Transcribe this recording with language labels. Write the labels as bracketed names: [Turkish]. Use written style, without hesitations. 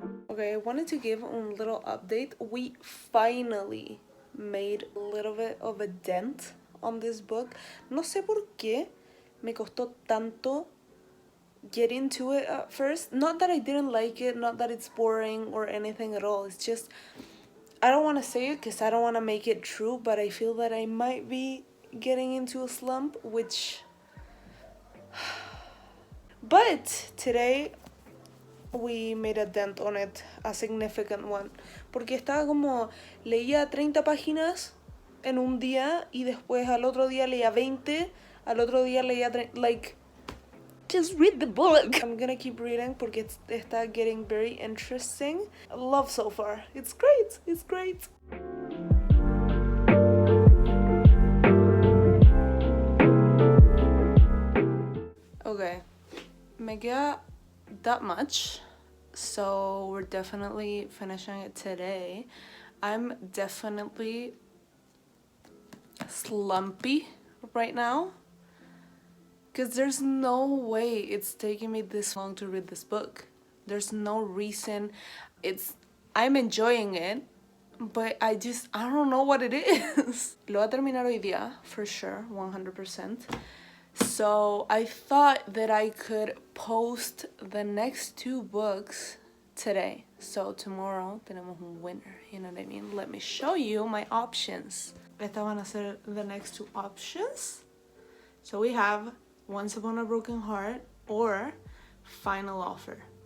[English] Okay, I wanted to give a little update. We finally made a little bit of a dent on this book. [Spanish] No sé por qué me costó tanto [English] get into it at first. Not that I didn't like it, not that it's boring or anything at all. It's just I don't want to say it because I don't want to make it true, but I feel that I might be getting into a slump, which... But today we made a dent on it, a significant one. [Spanish] Porque estaba como, leía 30 páginas en un día y después al otro día leía 20, al otro día leía 30, like... [English] Just read the book. I'm gonna keep reading [Spanish] porque está [English] getting very interesting. Love so far. It's great. It's great. Okay. [Spanish] Me queda [English] that much. So we're definitely finishing it today. I'm definitely slumpy right now. Because there's no way it's taking me this long to read this book. There's no reason. I'm enjoying it, but I don't know what it is. [Spanish] Lo voy a terminar hoy día, [English] for sure, [Spanish] 100%. [English] So I thought that I could post the next 2 books today. So tomorrow [Spanish] tenemos un [English] winner, you know what I mean? Let me show you my options. [Spanish] Estas van a ser [English] the next 2 options. So we have Once Upon a Broken Heart or Final Offer.